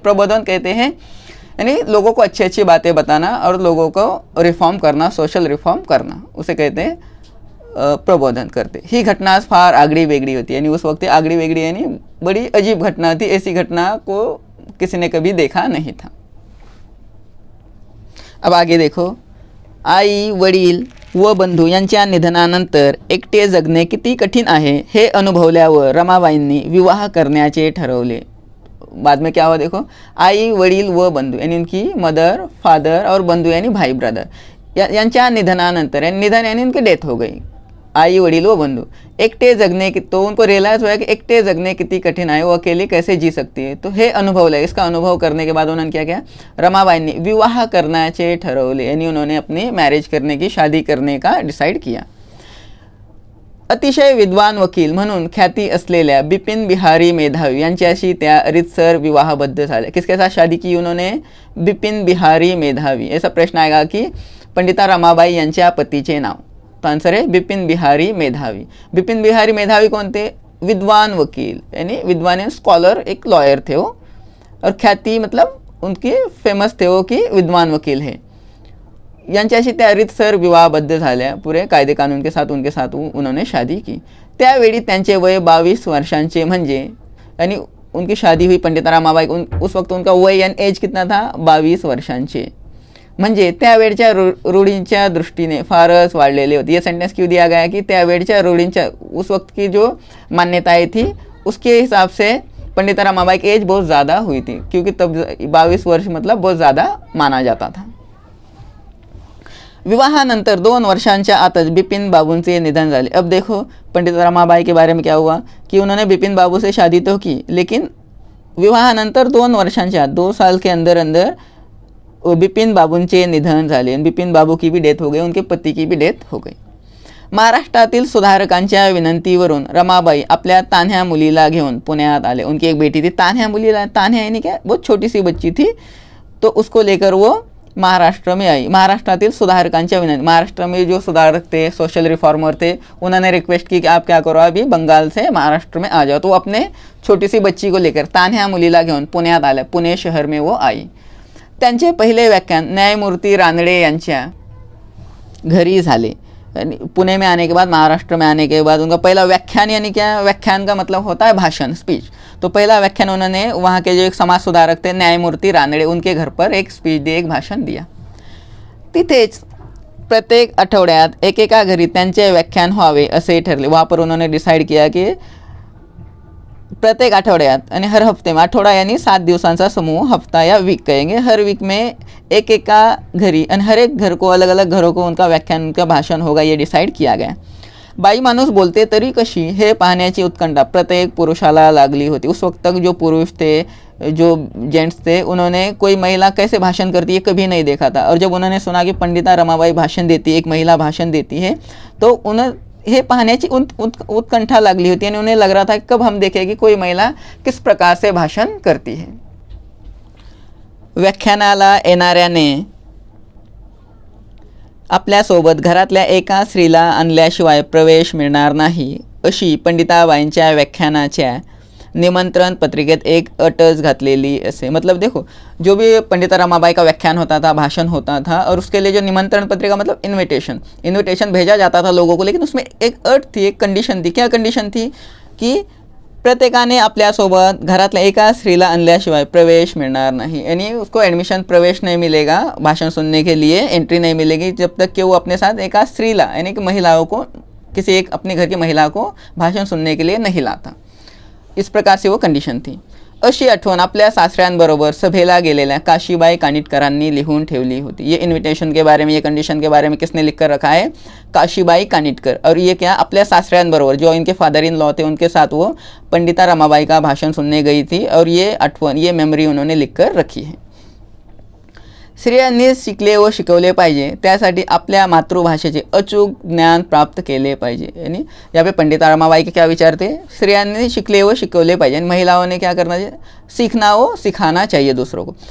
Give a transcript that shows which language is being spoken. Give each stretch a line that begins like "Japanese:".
Hindi: प्रबोधन कहते हैं यानी लोगों को अच्छी अच्छी बातें बताना और लोगों को रिफॉर्म करना, सोशल रिफॉर्म करना, उसे कहते हैं प्रबोधन करते।
Marathi: ही घटना फार आगड़ी वेगड़ी होती है,
Hindi: यानी उस वक्त आगड़ी वेगड़ी यानी बड़ी अजीब घटना थी, ऐसी घटना को किसी ने कभी देखा नहीं था।
Marathi: अब आगे देखो, आई वडील व बंधू यांच्या निधनानंतर एकटे जगणे किती कठीण आहे हे अनुभवल्यावर रमाबाईंनी विवाह करण्याचे ठरवले।
Hindi: बाद में क्या हुआ देखो,
Marathi: आई वडील व बंधू
Hindi: यानी उनकी मदर, फादर और बंधू यानी भाई ब्रदर,
Marathi: यांच्या निधनानंतर,
Hindi: यानी निधन यानी उनकी डेथ हो गई, आई वडील व बंधु एकटे जगने की, तो उनको रियलाइज हुआ कि एकटे जगने कितनी कठिन है, वो अकेले कैसे जी सकती है। तो हे अनुभव ले, इसका अनुभव करने के बाद उन्होंने क्या किया,
Marathi: रमाबाईंनी विवाह करण्याचे ठरवले,
Hindi: यानी उन्होंने अपनी मैरिज करने की, शादी करने का डिसाइड किया।
Marathi: अतिशय विद्वान वकील म्हणून ख्याती असलेल्या बिपिन बिहारी मेधावी यांच्याशी त्या रीतसर विवाहबद्ध झाले।
Hindi: किसके साथ शादी की उन्होंने, बिपिन बिहारी मेधावी। ऐसा प्रश्न आएगा कि
Marathi: पंडिता रमाबाई यांच्या पतीचे नाव,
Hindi: तो आंसर है बिपिन बिहारी मेधावी। बिपिन बिहारी मेधावी कौन थे, विद्वान वकील, यानी विद्वान यानी स्कॉलर, एक लॉयर थे वो, और ख्याति मतलब उनके फेमस थे वो कि विद्वान वकील है।
Marathi: यांच्याशी त्या रीतसर विवाहबद्ध झाल्या,
Hindi: पूरे कायदे कानून के साथ उनके साथ उन्होंने शादी की।
Marathi: त्यावेळी त्यांचे वय 22 वर्षांचे, म्हणजे
Hindi: यानी उनकी शादी हुई पंडिता रमाबाई, उस वक्त उनका वय यानी एज कितना था,
Marathi: 22 वर्षांचे, म्हणजे त्यावेळच्या रूढींच्या दृष्टीने फारच वाढलेले होते।
Hindi: ये सेंटेंस क्यों दिया गया कि
Marathi: त्यावेळच्या रूढींच्या,
Hindi: उस वक्त की जो मान्यताएं थी उसके हिसाब से पंडिता रमाबाई की एज बहुत ज़्यादा हुई थी, क्योंकि तब 22 वर्ष मतलब बहुत ज़्यादा माना जाता था।
Marathi: विवाहानंतर 2 वर्षांच्या आतच बिपिन बाबूंचे निधन झाले।
Hindi: अब देखो पंडिता रमाबाई के बारे में क्या हुआ कि उन्होंने बिपिन बाबू से शादी तो की, लेकिन
Marathi: विवाहानंतर 2 वर्षांच्या,
Hindi: 2 साल के अंदर अंदर
Marathi: बिपिन बाबूंचे निधन झाले।
Hindi: बिपिन बाबू की भी डेथ हो गई, उनके पति की भी डेथ हो गई।
Marathi: महाराष्ट्रातील सुधारकांच्या विनंतीवरून रमाबाई आपल्या तान्ह्या मुलीला घेऊन पुण्यात आले।
Hindi: उनकी एक बेटी थी,
Marathi: तान्ह्या मुलीला,
Hindi: तान्ह्या यानी क्या, बहुत छोटी सी बच्ची थी, तो उसको लेकर वो महाराष्ट्र में आई।
Marathi: महाराष्ट्रातील सुधारकांच्या विनंती,
Hindi: महाराष्ट्र में जो सुधारक थे, सोशल रिफॉर्मर थे, उन्होंने रिक्वेस्ट की कि आप क्या करो, अभी बंगाल से महाराष्ट्र में आ जाओ। तो वो अपने छोटी सी बच्ची को लेकर
Marathi: तान्ह्या मुलीला घेऊन पुण्यात आल्या,
Hindi: पुणे शहर में वो आई।
Marathi: त्यांचे पहिले व्याख्यान न्यायमूर्ती रानडे यांच्या घरी झाले।
Hindi: पुणे में आने के बाद, महाराष्ट्र में आने के बाद उनका पहला व्याख्यान, यानी क्या, व्याख्यान का मतलब होता है भाषण, स्पीच। तो पहला व्याख्यान उन्होंने वहाँ के जो एक समाज सुधारक थे न्यायमूर्ती रानडे, उनके घर पर एक स्पीच दी, एक भाषण दिया।
Marathi: तिथेच प्रत्येक आठवड्यात एकेका घरी त्यांचे व्याख्यान व्हावे असे ठरले।
Hindi: वहाँ पर उन्होंने डिसाइड किया कि
Marathi: प्रत्येक आठवड्यात,
Hindi: यानी हर हफ्ते में, आठवड़ा यानी
Marathi: 7 दिवसांचा समूह,
Hindi: हफ्ता या वीक कहेंगे, हर वीक में एक एक का घरी, और हर एक घर को, अलग अलग घरों को उनका व्याख्यान, उनका भाषण होगा, ये डिसाइड किया गया।
Marathi: बाई माणूस बोलते तरी कशी हे पाहण्याची उत्कंठा प्रत्येक पुरुषाला लागली होती।
Hindi: उस वक्त तक जो पुरुष थे, जो जेंट्स थे, उन्होंने कोई महिला कैसे भाषण करती है कभी नहीं देखा था। और जब उन्होंने सुना कि पंडिता रमाबाई भाषण देती है, एक महिला भाषण देती है, तो उन्हें
Marathi: हे पाहण्याची उत्कंठा लागली होती,
Hindi: यानी उन्हें लग रहा था कि कब हम देखें कि कोई महिला किस प्रकार से भाषण करती है।
Marathi: व्याख्यानाला येणाऱ्याने आपल्यासोबत घरातल्या एका स्त्रीला आणल्याशिवाय प्रवेश मिळणार नाही, अशी पंडिताबाईंच्या व्याख्यानाच्या निमंत्रण पत्रिकेत एक अटच घातलेली असे।
Hindi: मतलब देखो, जो भी पंडिता रमाबाई का व्याख्यान होता था, भाषण होता था, और उसके लिए जो निमंत्रण पत्रिका मतलब इनविटेशन भेजा जाता था लोगों को, लेकिन उसमें एक अट थी, एक कंडीशन थी। क्या कंडीशन थी कि
Marathi: प्रत्येकाने आपल्यासोबत घरातल्या एका स्त्रीला आणल्याशिवाय प्रवेश मिळणार नाही,
Hindi: यानी उसको एडमिशन, प्रवेश नहीं मिलेगा भाषण सुनने के लिए, एंट्री नहीं मिलेगी जब तक कि वो अपने साथ
Marathi: एका स्त्रीला,
Hindi: यानी कि महिलाओं को, किसी एक अपने घर की महिला को भाषण सुनने के लिए नहीं लाता। इस प्रकार से वो कंडीशन थी।
Marathi: अशी आठवण आपल्या सासऱ्यांबरोबर सभेला गेलेल्या काशीबाई कानिटकरांनी लिहून ठेवली होती।
Hindi: ये इन्विटेशन के बारे में, ये कंडीशन के बारे में किसने लिख कर रखा है? काशीबाई कानिटकर। और ये क्या, अपने सासऱ्यांबरोबर, जो इनके फादर इन लॉ थे उनके साथ वो पंडिता रमाबाई का भाषण सुनने गई थी और ये आठवण, ये मेमरी उन्होंने लिख कर रखी है।
Marathi: स्त्रियांनी शिकले व शिकवले पाहिजे, त्यासाठी आपल्या मातृभाषेचे अचूक ज्ञान प्राप्त केले पाहिजे।
Hindi: यानी यहाँ पे पंडिता रमाबाई के क्या विचार थे?
Marathi: स्त्रियांनी शिकले व शिकवले पाहिजे,
Hindi: महिलाओं ने क्या करना चाहिए? सीखना व सिखाना चाहिए दूसरों को।